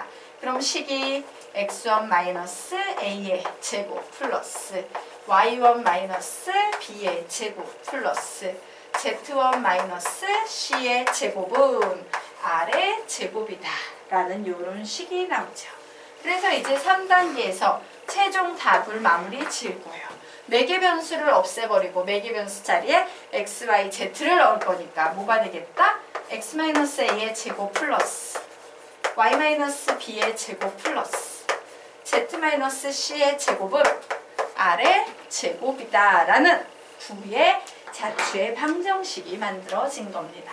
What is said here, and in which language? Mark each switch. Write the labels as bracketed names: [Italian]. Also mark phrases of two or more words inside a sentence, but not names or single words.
[Korean] 그럼 식이 x1-a의 제곱 플러스 y1-b의 제곱 플러스 z1-c의 제곱은 r의 제곱이다 라는 이런 식이 나오죠. 그래서 이제 3단계에서 최종 답을 마무리 지을 거예요. 매개 변수를 없애버리고 매개 변수 자리에 x, y, z를 넣을 거니까 뭐가 되겠다? x-a의 제곱 플러스 y-b의 제곱 플러스 z-c의 제곱은 r의 제곱이다 라는 9의 자추의 방정식이 만들어진 겁니다.